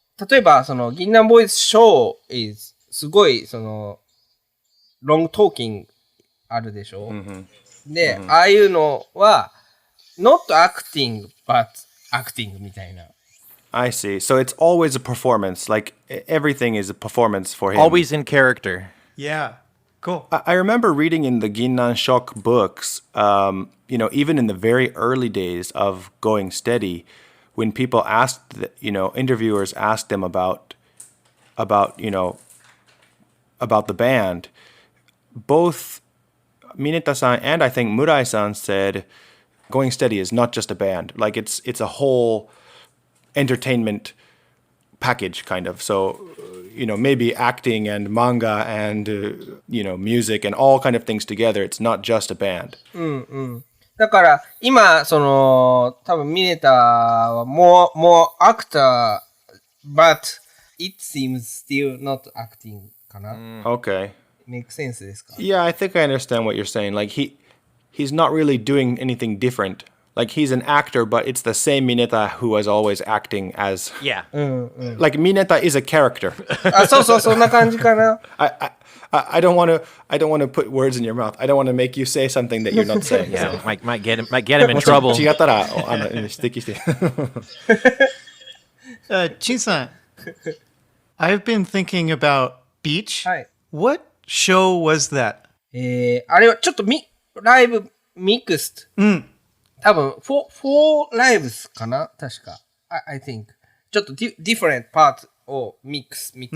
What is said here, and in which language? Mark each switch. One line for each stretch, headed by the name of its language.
Japanese: 例えば、銀杏ボーイズショー
English: is
Japanese: すごい、
English: long talking
Japanese: あるでしょ、で、ああいうのは、
English: not acting, but acting
Japanese: みたいな。
English: I see. So it's always a performance. Like everything is a performance for him. Always in character. Yeah. Cool. I remember reading in the Ginnan Shock books, even in the very early days of Going Steady, when people asked, interviewers asked them about the band, both Mineta-san and I think Murai-san said, Going Steady is not just a band. Like it's a whole entertainment package kind of. So, maybe acting and manga and, music and all kind of things together. It's not just a band.
Japanese: だから、今、多分ミネタはもうアクタ
English: but it seems still not acting かな。 Okay. Make sense
Japanese: ですか?
English: Yeah, I think I understand what you're saying. Like he's not really doing anything different. Like he's an actor, but it's the same Mineta who was always acting as. Yeah. Like Mineta is a character.
Japanese: あ、そうそう、そんな感じかな。
English: I don't want to put words in your mouth. I don't want to make you say something that you're not saying. Yeah, might get him in trouble.
Japanese: 違ったら指摘して。
English: Chin-san, I've been thinking about Beach.
Japanese: はい。
English: What show was that?
Japanese: あれはちょっとライブミックス。多分、
English: 4 lives
Japanese: かな確か。
English: I think.
Japanese: ちょっと
English: different parts をmix.